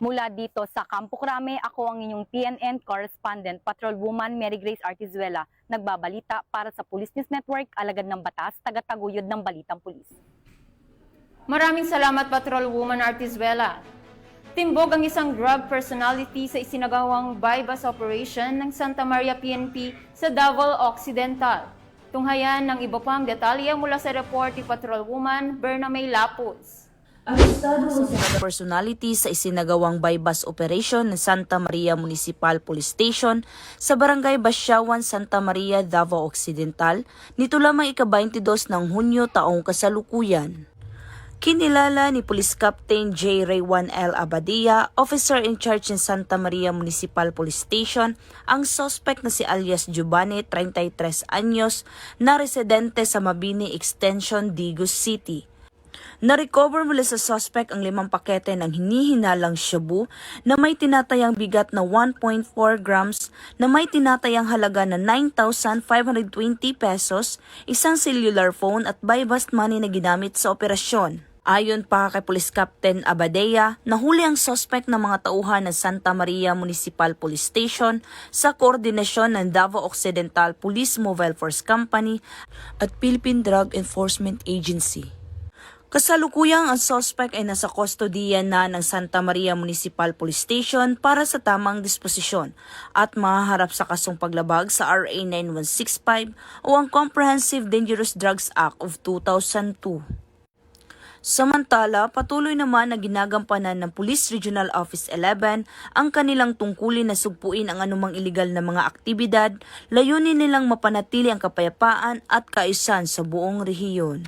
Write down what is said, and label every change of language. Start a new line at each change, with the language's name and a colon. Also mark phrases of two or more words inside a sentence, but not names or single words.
Filipino: Mula dito sa Campo Crame, ako ang inyong PNN correspondent, Patrolwoman Mary Grace Artizuela, nagbabalita para sa Police News Network, alagad ng batas, tagataguyod ng balitang pulis. Maraming salamat, Patrolwoman Artizuela. Timbog ang isang drug personality sa isinagawang
English: bypass operation
Filipino: ng Santa Maria PNP sa Davao Occidental. Tunghayan ng iba pang detalye mula sa report ni Patrolwoman Bernamay Lapuz. Personality sa isinagawang
English: bypass operation
Filipino: ng Santa Maria Municipal Police Station sa Barangay Basyawan, Santa Maria, Davao Occidental, nito lamang ika-22 ng Hunyo taong kasalukuyan. Kinilala ni Police Captain J. Raywan L. Abadia,
English: Officer in Charge
Filipino: ng Santa Maria Municipal Police Station, ang suspect na si alias Giovanni, 33 anyos, na residente sa Mabini Extension, Digos City. Na-recover mula sa suspect ang 5 pakete ng hinihinalang shabu na may tinatayang bigat na 1.4 grams na may tinatayang halaga na 9,520 pesos, isang
English: cellular phone
Filipino: at
English: bypass money
Filipino: na ginamit sa operasyon. Ayon pa kay Police Captain Abadea, nahuli ang suspect ng mga tauhan ng Santa Maria Municipal Police Station sa koordinasyon ng Davao Occidental Police Mobile Force Company at Philippine Drug Enforcement Agency. Kasalukuyang ang suspect ay nasa kustodiya na ng Santa Maria Municipal Police Station para sa tamang disposisyon at mahaharap sa kasong paglabag sa RA 9165 o ang Comprehensive Dangerous Drugs Act of 2002. Samantala, patuloy naman na ginagampanan ng Police Regional Office 11 ang kanilang tungkulin na sugpuin ang anumang iligal na mga aktibidad, layunin nilang mapanatili ang kapayapaan at kaayusan sa buong rehiyon.